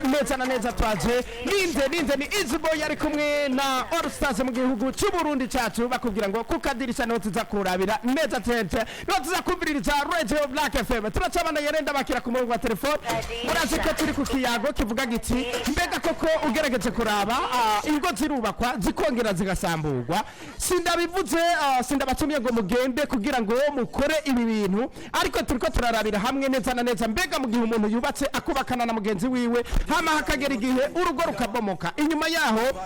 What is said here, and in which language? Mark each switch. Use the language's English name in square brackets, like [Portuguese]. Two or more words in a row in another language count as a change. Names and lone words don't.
[Rundi] neza na neza twaje ninde ni Easyboy ari kumwe na All Stars mu gihugu cy'u Burundi cyacu bakubwira ngo kukadirisha no tuza kurabira neza tete no tuza kumviririza Radio Black FM turacabana yerenda bakira ku murongo wa telefone murazi ko turi ku kiyago kivuga giti mbega koko ugerageje kuraba ingo zirubakwa zikongera zigasamburwa sindabivuze sindabatumye ngo mugende kugira ngo mukore ibi bintu ariko turiko turarabira hamwe neza na neza mbega mu gihe umuntu yubatse akubakana na mugenzi wiwe hama hakagera igihe urugo rukabomoka inyuma yaho